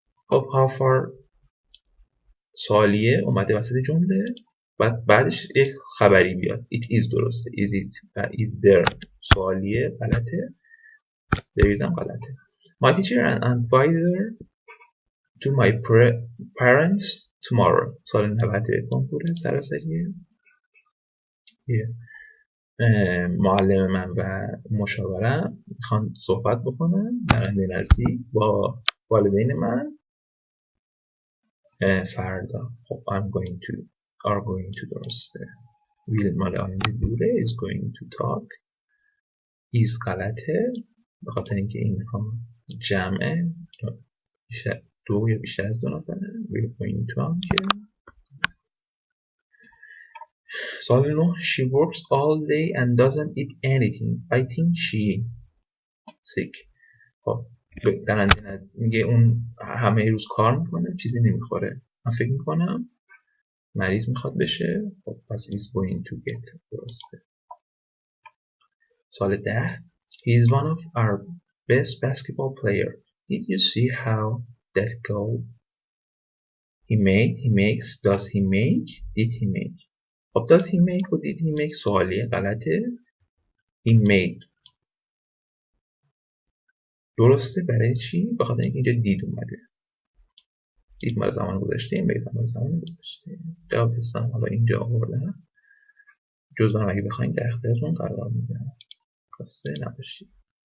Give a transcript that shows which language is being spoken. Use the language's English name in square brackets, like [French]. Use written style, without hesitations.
[Persian] خب [English] how far [Persian] سوالیه اومده وسط جمله، بعدش یک خبری بیاد. [English] It is [Persian] درسته، [English] is it و is there [Persian] سوالیه غلطه، [English] there is [Persian] هم غلطه. [English] My teacher and advisor to my parents tomorrow. [Persian] سال 90 کنکور سراسریه. معلم من و مشاورم میخوان صحبت بکنن در آینده نزدیک با والدین من فردا. خب [English] are going to [Persian] درسته. will مال آینده دوره. [English] is going to talk. [Persian] is غلطه به خاطر اینکه اینها جمعه دو یا بیشتر از دو نفره. [English] will going to [Persian] هم که سال 9 [English] she works all day and doesn't eat anything. I think she sick. [Persian] خب در میگه اون همه روز کار میکنه چیزی نمیخوره. من فکر میکنم مریض میخواد بشه. خب پس [English] is going to get [Persian] درسته. سال 10 [English] he is one of our best basketball player. Did you see how that goal he made? He makes. Does he make? Did he make? خب does he make و did he make [Persian] سوالیه غلطه. [English] he made [Persian] درسته. برای چی؟ به خاطر اینکه اینجا دید اومده. دید مال زمان گذشته، made مال زمان گذشته. جواب هستم حالا اینجا آوردم. جزوانم اگه بخواین در اختیارتون قرار میدم. خسته نباشید.